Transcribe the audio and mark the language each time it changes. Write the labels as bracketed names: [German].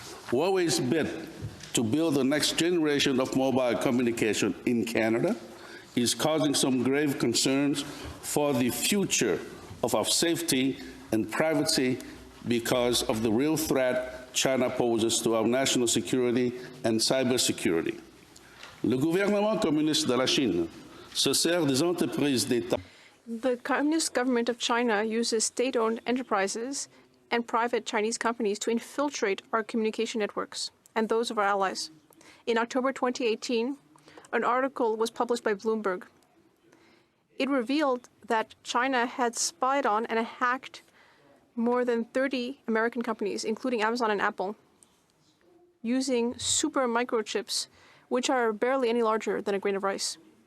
[English] Huawei's bid to build the next generation of mobile communication in Canada is causing some grave concerns for the future of our safety and privacy because of the real threat China poses to our national security and cybersecurity. [French] Le gouvernement communiste de la Chine se sert des entreprises d'État. [English] The Communist government of China uses state-owned enterprises and private Chinese companies to infiltrate our communication networks and those of our allies. In October 2018, an article was published by Bloomberg. It revealed that China had spied on and hacked more than 30 American companies, including Amazon and Apple, using super microchips, which are barely any larger than a grain of rice.